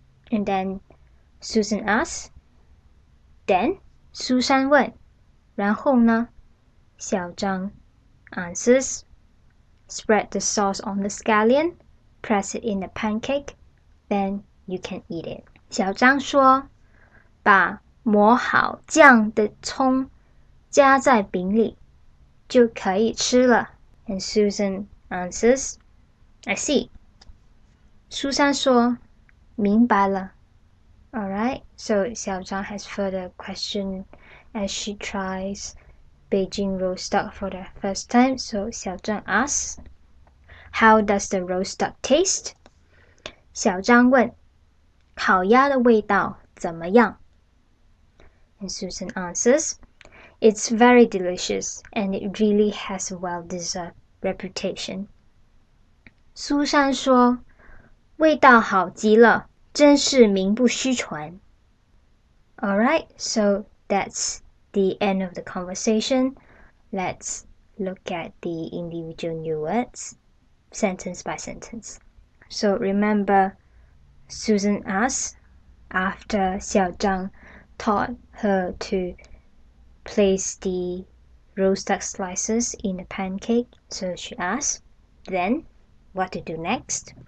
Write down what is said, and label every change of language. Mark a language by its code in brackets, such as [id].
[en] And then Susan asks, then [zh] 苏珊问，然后呢？ [en] 小张 answers, spread the sauce on the scallion, press it in the pancake, then you can eat it. [zh] 小张说，把磨好酱的葱加在饼里，就可以吃了。 [en] And Susan answers, I see. [zh] 苏珊说，明白了。 [en] Alright, so Xiao Zhang has further question as she tries Beijing roast duck for the first time. So Xiao Zhang asks, how does the roast duck taste? 小张问，烤鸭的味道怎么样？ And Susan answers, it's very delicious and it really has a well-deserved reputation. 苏珊说，味道好极了，真是名不虚传。 Alright, so that's the end of the conversation. Let's look at the individual new words, sentence by sentence. So remember, Susan asks, after Xiao Zhang taught her to place the roast duck slices in the pancake, so she asks, then what to do next?